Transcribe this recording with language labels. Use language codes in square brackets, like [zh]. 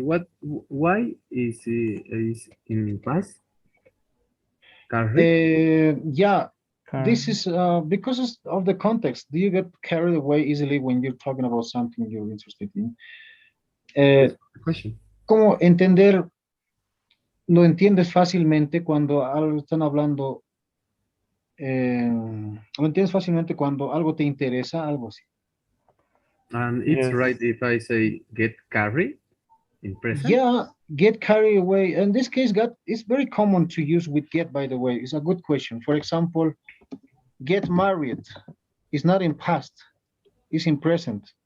[en] Why is in class? Yeah, this is because of the context. Do you get carried away easily when you're talking about something you're interested in? [es] ¿Cómo entender? Lo entiendes fácilmente cuando algo están hablando. Lo entiendes fácilmente cuando algo te interesa, algo así. [en] And it's right if I say get carried in present? Yeah, get carried away. In this case, it's very common to use with get, by the way. It's a good question. For example, get married. It's not in past, it's in present.